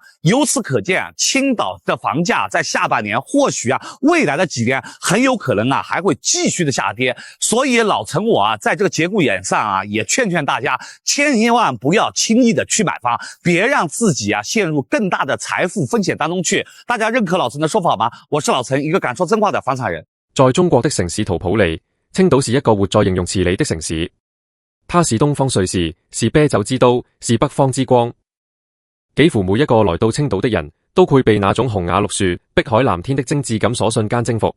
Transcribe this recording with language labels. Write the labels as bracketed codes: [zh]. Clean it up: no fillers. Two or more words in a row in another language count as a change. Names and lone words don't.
[zh] 由此可见，青岛的房价在下半年或许未来的几年很有可能还会继续的下跌。所以老陈我在这个节骨眼上也劝大家，千万不要轻易的去买房，别让自己陷入更大的財富風險當中去。大家認可老陳的說法嗎？我是老陳，一個敢說真話的房產人。在中國的城市圖譜裏，青島是一個活在形容詞裏的城市。它是東方瑞士，是啤酒之都，是北方之光。幾乎每一個來到青島的人都會被那種紅瓦綠樹、碧海藍天的精緻感所瞬間征服。